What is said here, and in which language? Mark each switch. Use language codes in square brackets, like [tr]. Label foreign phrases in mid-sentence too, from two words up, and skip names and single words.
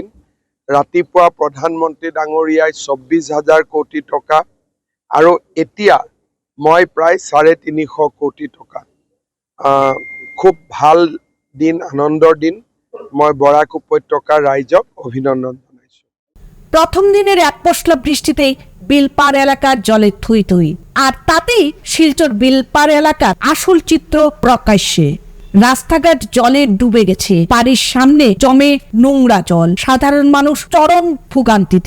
[as] ৰাতিপুৱা প্ৰধানমন্ত্ৰী ডাঙৰীয়াই 24,000 কোটি টকা আৰু এতিয়া মই প্ৰায় 350 কোটি টকা, খুব ভাল দিন, আনন্দৰ দিন। মই বৰাক উপত্যকাৰ রাইজক অভিনন্দন জানাইছো। [bn] প্রথম দিনের এক পশলা বৃষ্টিতেই বিলপার এলাকার জলে থুই থুই, আর তাতেই শিলচর বিলপার এলাকার আসল চিত্র প্রকাশ্যে। রাস্তাঘাট জলে ডুবে গেছে, বাড়ির সামনে জমে নোংরা জল, সাধারণ মানুষ চরম ভোগান্তিতে।